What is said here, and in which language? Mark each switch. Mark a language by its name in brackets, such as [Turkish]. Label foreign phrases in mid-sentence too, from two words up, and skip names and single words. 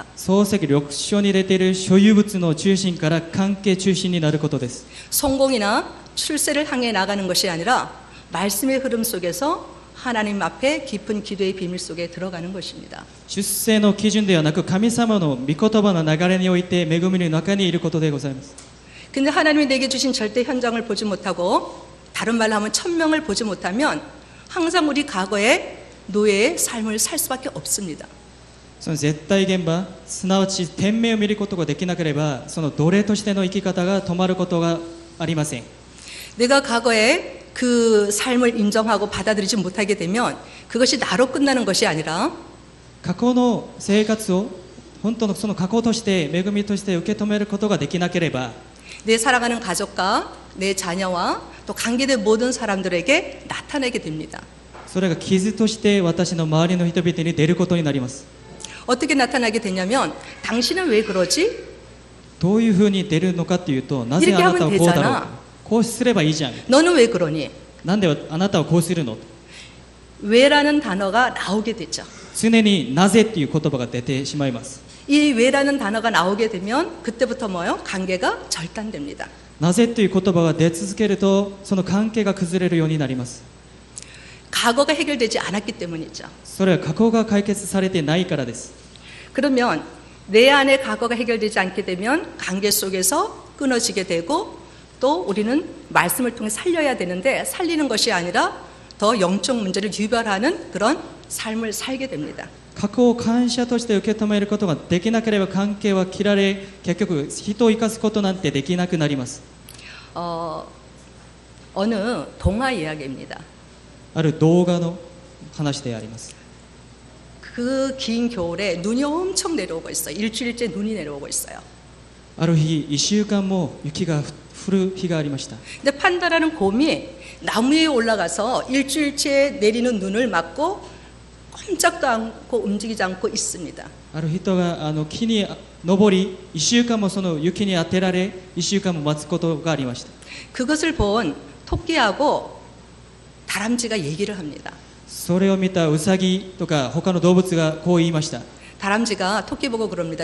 [Japanese] 創世記6章に出ている所有物の中心から関係中心になることです。 [Korean] 성공이나 출세를 향해 나가는 것이 아니라 말씀의 흐름 속에서 하나님 앞에 깊은 기도의 비밀 속에 들어가는 것입니다. [Japanese] 出世の基準ではなく、神様の御言葉の流れにおいて恵みの中にいることでございます。 [Korean] 근데 하나님이 내게 주신 절대 현장을 보지 못하고 다른 말로 하면 천명을 보지 못하면 항상 우리 과거의 노예의 삶을 살 수밖에 없습니다. [Japanese] その絶対現場、すなわち天命を見ることができなければ、その奴隷としての生き方が止まることがありません。 [Korean] 내가 과거에 그 삶을 인정하고 받아들이지 못하게 되면 그것이 나로 끝나는 것이 아니라 [Japanese] 過去の生活を本当のその過去として恵みとして受け止めることができなければ、 [Korean] 내 살아가는 가족과 내 자녀와 또 관계된 모든 사람들에게 나타내게 됩니다. [Japanese] それが傷として私の周りの人々に出ることになります。 [Korean] 어떻게 나타나게 되냐면 당신은 왜 그러지? [Japanese] どういうふうに出るのかというと、なぜあなたはこうだろう、こうすればいいじゃん、 [Korean] 너는 왜 그러니? [Japanese] なんであなたはこうするの、 [Korean] 왜라는 단어가 나오게 되죠. [Japanese] 常になぜという言葉が出てしまいます。 [Korean] 이 왜라는 단어가 나오게 되면 그때부터 뭐요? 관계가 절단됩니다. [Japanese] なぜという言葉が出続けるとその関係が崩れるようになります。 [Korean] 과거가 해결되지 않았기 때문이죠. [Japanese] それは過去が解決されてないからです。 [Korean] 그러면 내 안의 과거가 해결되지 않게 되면 관계 속에서 끊어지게 되고 또 우리는 말씀을 통해 살려야 되는데 살리는 것이 아니라 더 영적 문제를 유발하는 그런 삶을 살게 됩니다. [Japanese] 過去を感謝として受け止めることができなければ関係は切られ、結局人を生かすことなんてできなくなります。 [Korean] 어느 동화 이야기입니다. [Japanese] ある動画の話であります。 [Korean] 그 긴 겨울에 눈이 엄청 내려오고 있어요. 일주일째 눈이 내려오고 있어요. [Japanese] ある日1週間も雪が降る日がありました。 [Korean] 근데 판다라는 곰이 나무 위에 올라가서 일주일째 내리는 눈을 맞고 꼼짝도 않고 움직이지 않고 있습니다. [Japanese] ある人が木に登り1週間もその雪に当てられ1週間も待つことがありました。 [Korean] 그것을 본 토끼하고 다람쥐가 얘기를 합니다. [Japanese] それを見たウサギとか他の動物がこう言いました。 [Korean] 다람쥐가 토끼 보고 그럽니다.